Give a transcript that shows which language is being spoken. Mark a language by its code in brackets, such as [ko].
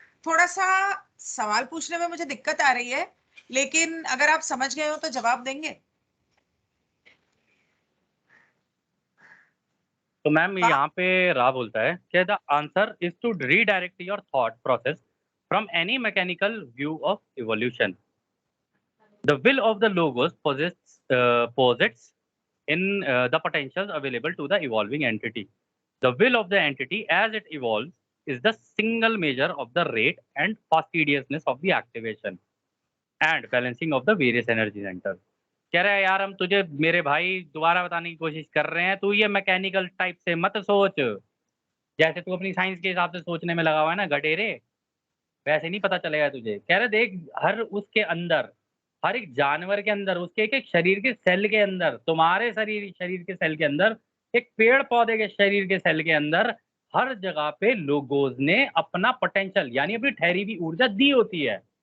[hi] थोड़ा सा सवाल पूछने में मुझे दिक्कत आ रही है, लेकिन अगर आप समझ गए हो तो जवाब देंगे। तो मैम यहाँ पे रा बोलता है कि [en] The answer is to redirect your thought process from any mechanical view of evolution. The will of the logos posits in the potentials available to the evolving entity. The will of the entity as it evolves is the single measure of the rate and fastidiousness of the activation and balancing of the various energy centers. [hi] कह रहा है यार हम तुझे मेरे भाई दोबारा बताने की कोशिश कर रहे हैं, तू ये मैकेनिकल टाइप से मत सोच, जैसे तू अपनी साइंस के हिसाब से सोचने में लगा हुआ है ना गडेरे, वैसे नहीं पता चलेगा तुझे. कह रहे देख, हर उसके अंदर, हर एक जानवर के अंदर, उसके एक एक शरीर के सेल के अंदर, तुम्हारे शरीर के सेल के अंदर, एक पेड़ पौधे के शरीर के सेल के अंदर, हर जगह पे लोगोस ने अपना पोटेंशियल यानी अपनी ठहरी हुई ऊर्जा दी होती है.